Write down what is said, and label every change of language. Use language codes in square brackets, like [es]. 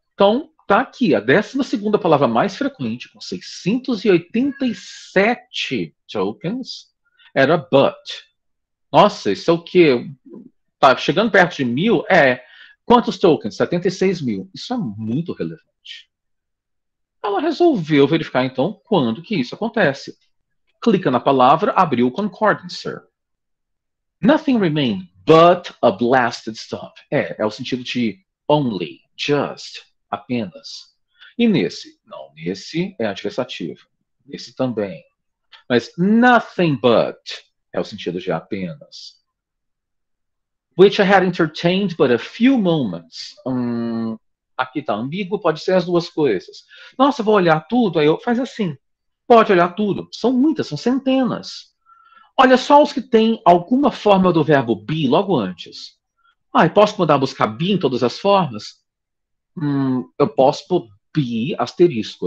[pt] Então, tá aqui, a 12ª palavra mais frequente, com 687 tokens, era but. Nossa, isso é o quê? Tá chegando perto de 1000? Quantos tokens? 76 mil. Isso é muito relevante. Ela resolveu verificar, então, quando que isso acontece. Clica na palavra, abriu o concordancer. [en] Nothing remained but a blasted stop. [pt] É o sentido de only, just, apenas. E nesse? Não, nesse é adversativo. Nesse também. Mas nothing but é o sentido de apenas. [en] Which I had entertained but a few moments. [pt] Aqui tá ambíguo, pode ser as duas coisas. Nossa, vou olhar tudo, aí eu faz assim. Pode olhar tudo. São muitas, são centenas. Olha só os que têm alguma forma do verbo be logo antes. Posso mandar buscar be em todas as formas? Eu posso pôr be asterisco.